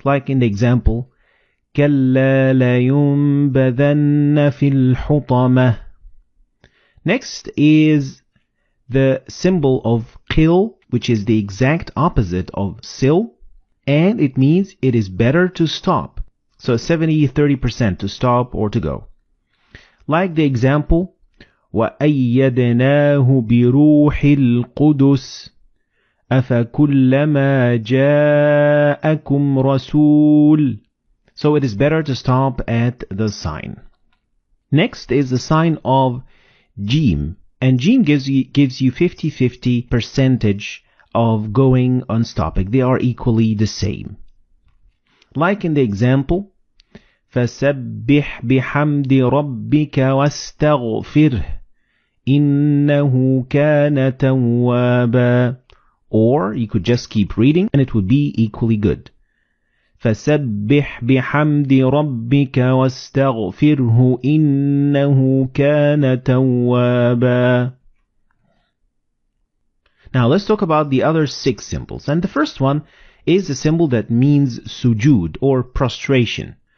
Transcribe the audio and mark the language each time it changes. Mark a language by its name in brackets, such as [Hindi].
[English] Like in the example, [Arabic] كَلَّا لَيُنْبَذَنَّ فِي الْحُطَمَةِ. [English] Next is the symbol of qil, which is the exact opposite of sil, and it means it is better to stop. So 70-30% to stop or to go. Like the example, [Arabic] وَأَيَّدْنَاهُ بِرُوحِ الْقُدُسِ أَفَكُلَّمَا جَاءَكُمْ رَسُولٌ. [English] So it is better to stop at the sign. Next is the sign of Jim. And Jim gives you 50-50 percentage of going on stopping. They are equally the same. Like in the example, [Arabic] فَسَبِّحْ بِحَمْدِ رَبِّكَ وَاسْتَغْفِرْهِ إِنَّهُ كَانَ تَوَّابًا. [English] Or you could just keep reading and it would be equally good. [Arabic] فَسَبِّحْ بِحَمْدِ رَبِّكَ وَاسْتَغْفِرْهُ إِنَّهُ كَانَ تَوَّابًا. [English] Now let's talk about the other 6 symbols. And the first one is a symbol that means sujood or prostration.